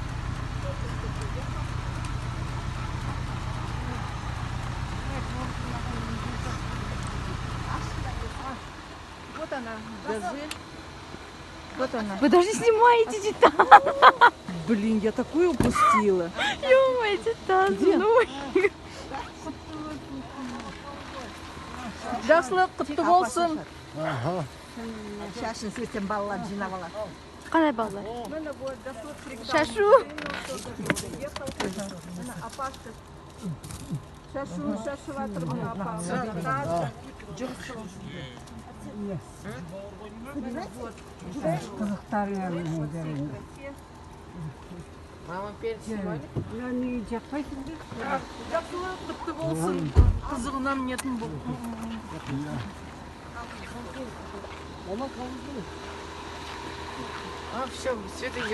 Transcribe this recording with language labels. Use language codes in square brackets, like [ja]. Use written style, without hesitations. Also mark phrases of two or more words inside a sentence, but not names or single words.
[ru] Вот она, газель. Вот она. Вы даже не снимаете Титан. Блин, я такую упустила. Ё-моё, Титан. Где? [kk] Жақсылық құтты болсын. Шашын сөйтсем балалар жинап алады. Қандай балалар? Шашу. Шашу шашып жатыр мына апа. Қызықтар [ru] Мама перец снимали? [kk] не жақпайсың ба? Жақсылық құтты болсын. Қызығынан нетін бұл. [ru] А, все, Света